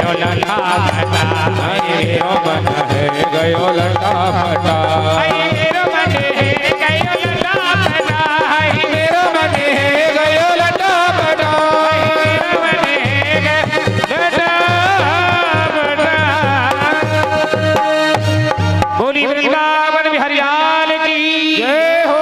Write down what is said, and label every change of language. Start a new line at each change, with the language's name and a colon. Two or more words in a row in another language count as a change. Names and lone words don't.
Braj: लटा फटा मेरो मन है गयो लटा फटा मेरो मन है गयो लटा फटा मेरो मन है गयो लटा फटा मेरो मन है लटा फटा।
Hindi: बोली वृंदावन बिहारी लाल की जय हो।